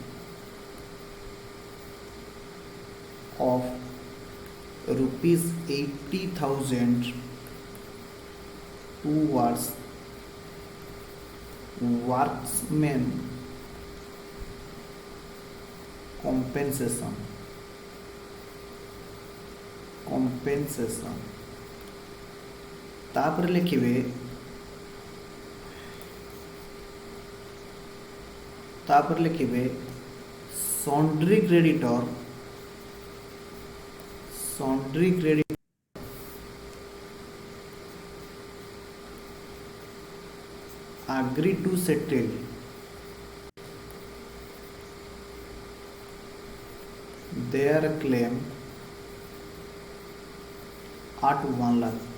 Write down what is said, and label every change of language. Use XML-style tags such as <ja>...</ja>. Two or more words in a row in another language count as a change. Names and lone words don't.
<en>of rupees 80,000 towards workmen compensation,</en> <or>ତାପରେ ଲେଖିବେ</or> <en>sundry creditor agree to settle their claim at 1 lakh।</en>